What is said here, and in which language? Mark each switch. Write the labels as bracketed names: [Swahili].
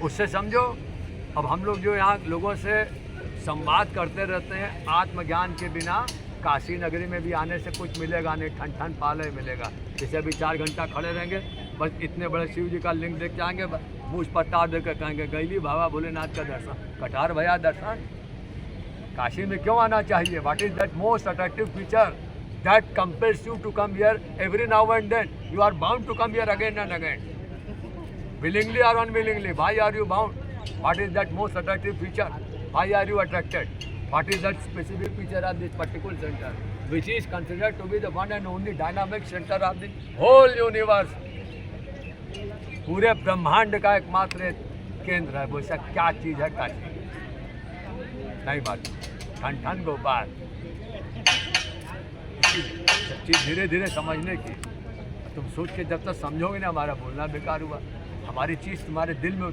[Hindi] उससे समझो, अब हम लोग जो यहाँ लोगों से संवाद करते रहते हैं, आत्मज्ञान के बिना काशी नगरी में भी आने से कुछ मिलेगा नहीं, ठन ठन पाले मिलेगा। जैसे अभी 4 घंटा खड़े रहेंगे, बस इतने बड़े शिव जी का लिंग देख के आएंगे, मुझ पत्ता देख कर कहेंगे गैली बाबा भोलेनाथ का दर्शन, कटार भया दर्शन। काशी में क्यों आना चाहिए? [English] What is that most attractive feature that compels you to come here every now and then? You are bound to come here again and again. Willingly or unwillingly, why are you bound? What is that most attractive feature? Why are you attracted? What is that specific feature of this particular center, which is considered to be the one and only dynamic center of the whole universe? [Hindi] पूरे ब्रह्मांड का एकमात्र केंद्र है। वैसा क्या चीज़ है काशी? नहीं बात, ठन ठन गोपाल। सब चीज़ धीरे धीरे समझने की। तुम सोच के जब तक समझोगे ना हमारा बोलना बेकार हुआ, हमारी चीज़ तुम्हारे दिल में